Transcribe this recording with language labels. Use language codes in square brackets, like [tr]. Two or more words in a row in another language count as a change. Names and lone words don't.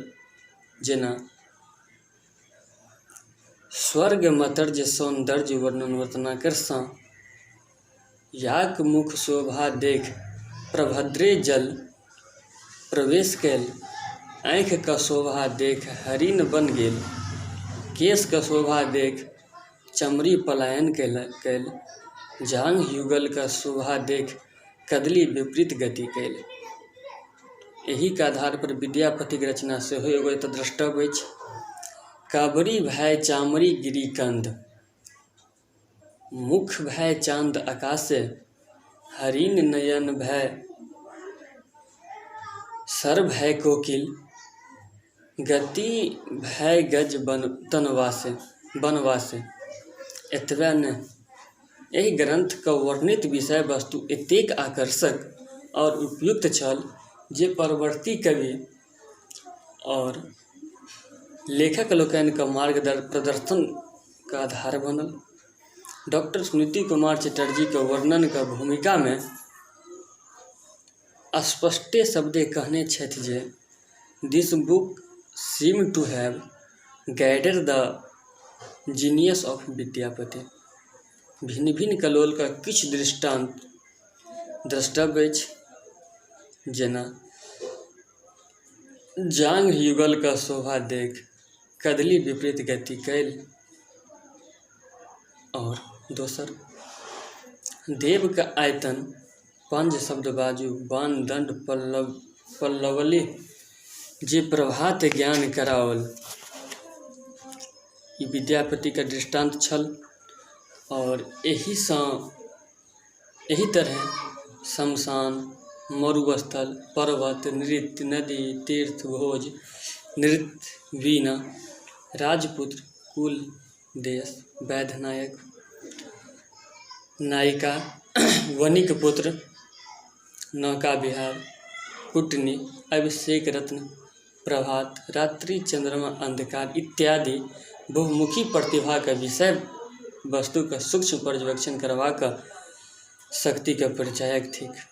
[mai] जेना स्वर्ग मतर्ज सौंदर्य वर्णन रत्नाकरसँ याक मुख शोभा देख प्रभद्रे जल प्रवेश कैल, आँखिके शोभा देख हरिण बन गेल, केशके शोभा देख चमरी पलायन कैल, जांघ युगलके शोभा देख कदली विपरीत गति कैल। एहिके आधार पर विद्यापतिक रचना सेहो एगो एतऽ द्रष्टव्य अछि। काबरी भय चामरी गिरिकंद, मुख भय चांद आकाशे, हरिण नयन भय सर भय कोकिल, गति भय गज बनवासे। एतबे नहि, एहि ग्रंथके वर्णित विषय वस्तु एतेक आकर्षक और उपयुक्त छल जे परवर्ती कवि और लेखक लोकनिके मार्ग प्रदर्शनके आधार बनल। डॉक्टर सुनीति कुमार चटर्जीके वर्णनके भूमिकामे स्पष्टे शब्दे कहने छथि जे [en] this book seem to have guided the genius of Vidyapati. [mai] भिन्न भिन्न कलोलके किछु दृष्टांत द्रष्टव्य अछि। जेना जांघ युगलके शोभा देख कदली विपरीत गति कैल, और दोसर देवके आयतन पंज शब्द बाजू बाण दंड पल्लवली जे प्रभात ज्ञान कराओल। ई विद्यापतिके दृष्टांत छल। और एही तरह शमशान, मरुस्थल, पर्वत, नृत्य, नदी, तीर्थ, भोज, नृत्य, वीणा, राजपुत्र, कुल, देश, वैधनायक, नायिका, वणिक पुत्र, नौका विहार, कुटनी, अभिषेक रत्न, प्रभात, रात्रि, चंद्रमा, अंधकार इत्यादि बहुमुखी प्रतिभाके विषय वस्तुके सूक्ष्म पर्यवेक्षण करबाक शक्तिके परिचायक थिक।